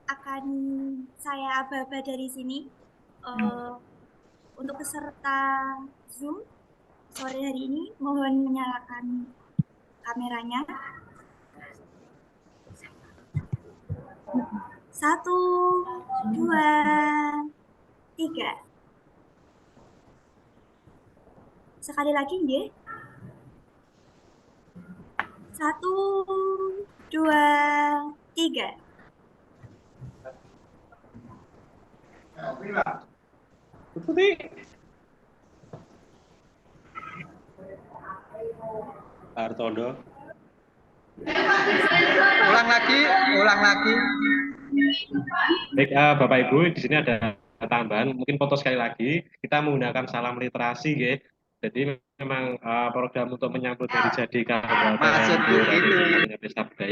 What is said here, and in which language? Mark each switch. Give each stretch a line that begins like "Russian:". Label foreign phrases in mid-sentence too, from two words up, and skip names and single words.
Indonesian: Perkenalkan, saya Aba dari sini. Untuk peserta Zoom sore hari ini, mohon menyalakan kameranya. 1, 2, 3. Sekali lagi, nggih. 1, 2, 3. Pak Hartondo. Ulang lagi. Baik, Bapak Ibu, di sini ada tambahan, mungkin foto sekali lagi. Kita menggunakan salam literasi, ya. Jadi memang program untuk menyambut hari jadi Kabupaten Pesta Budaya.